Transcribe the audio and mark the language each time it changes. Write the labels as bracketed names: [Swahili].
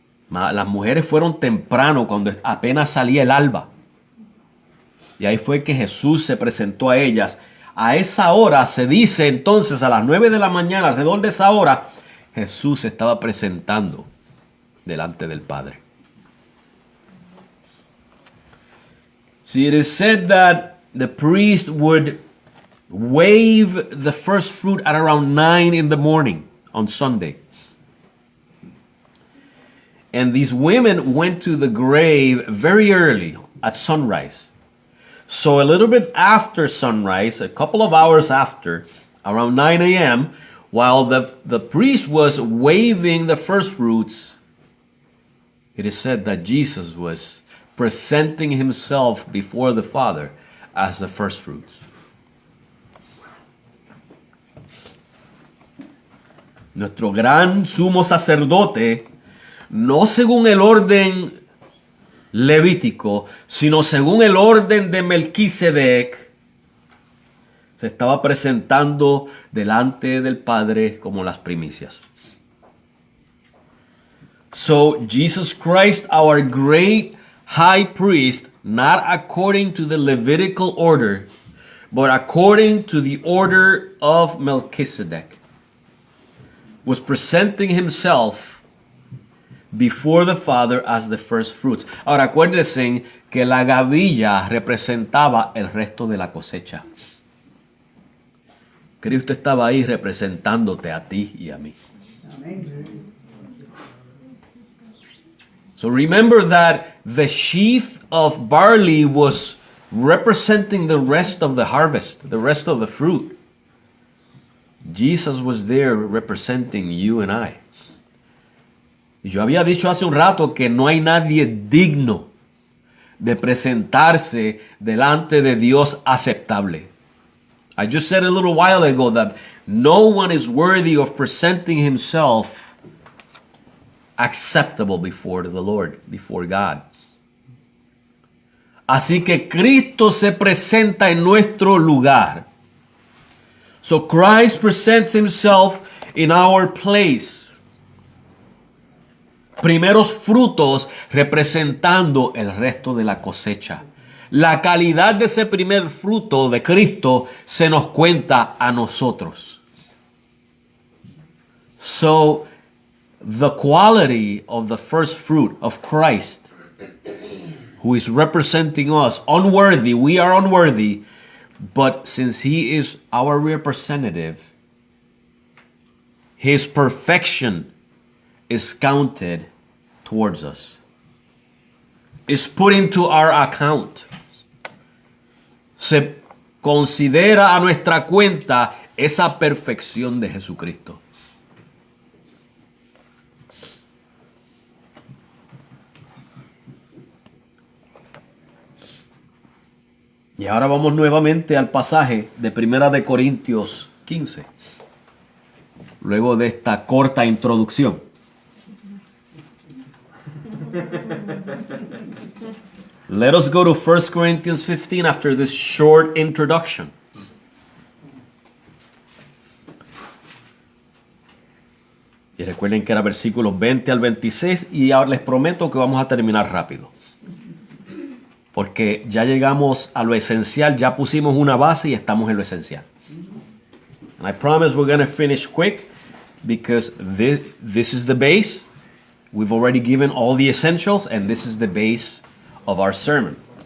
[Spanish] Las mujeres fueron temprano, cuando apenas salía el alba. Y ahí fue que Jesús se presentó a ellas. A esa hora, se dice entonces, a las 9 de la mañana, alrededor de esa hora, Jesús se estaba presentando delante del Padre. [English] See, it is said that the priest would wave the first fruit at around 9 in the morning on Sunday. And these women went to the grave very early at sunrise. So a little bit after sunrise, a couple of hours after, around 9 a.m., while the priest was waving the first fruits, it is said that Jesus was presenting himself before the Father as the first fruits. [Spanish] Nuestro gran sumo sacerdote, no según el orden levítico, sino según el orden de Melquisedec, se estaba presentando delante del Padre como las primicias. [English] So Jesus Christ, our great high priest, not according to the Levitical order, but according to the order of Melchizedek, was presenting himself before the Father as the first fruits. [Spanish] Ahora acuérdense que la gavilla representaba el resto de la cosecha. Cristo estaba ahí representándote a ti y a mí. [English] So remember that the sheaf of barley was representing the rest of the harvest, the rest of the fruit. Jesus was there representing you and I. [Spanish] Y yo había dicho hace un rato que no hay nadie digno de presentarse delante de Dios aceptable. [English] I just said a little while ago that no one is worthy of presenting himself acceptable before the Lord, before God. [Spanish] Así que Cristo se presenta en nuestro lugar. [English] So Christ presents himself in our place. [Spanish] Primeros frutos representando el resto de la cosecha. La calidad de ese primer fruto de Cristo se nos cuenta a nosotros. [English] So, the quality of the first fruit of Christ, who is representing us, unworthy, we are unworthy, but since he is our representative, his perfection is counted towards us, is put into our account. [Spanish] Se considera a nuestra cuenta esa perfección de Jesucristo. Y ahora vamos nuevamente al pasaje de Primera de Corintios 15. Luego de esta corta introducción. [English] Let us go to 1 Corinthians 15 after this short introduction. [Spanish] Y recuerden que era versículos 20 al 26 y ahora les prometo que vamos a terminar rápido. Porque ya llegamos a lo esencial, ya pusimos una base y estamos en lo esencial. [English] And I promise we're going to finish quick because this is the base. We've already given all the essentials and this is the base of our sermon.